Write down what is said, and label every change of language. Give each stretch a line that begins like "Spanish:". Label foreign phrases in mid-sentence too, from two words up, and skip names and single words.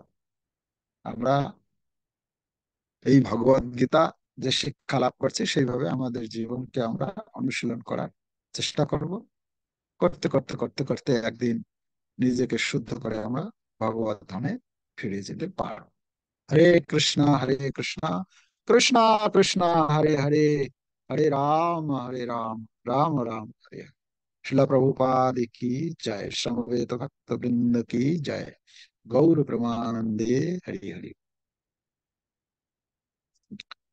Bangla: আমরা এই ভগবত গীতা যে শিক্ষা লাভ করছি সেইভাবে আমাদের জীবনকে আমরা অনুশীলন করার চেষ্টা করব। করতে করতে করতে করতে একদিন নিজেকে শুদ্ধ করে আমরা ভগবত ধামে ফিরে যেতে পারব। হরে কৃষ্ণ কৃষ্ণ কৃষ্ণ হরে হরে, হরে রাম রাম রাম হরে হরে।
Hindi: शिला प्रभुपाद की जय, समवेत भक्त वृंद की जय।
Bangla: গৌর প্রমানন্দে হরি হরি।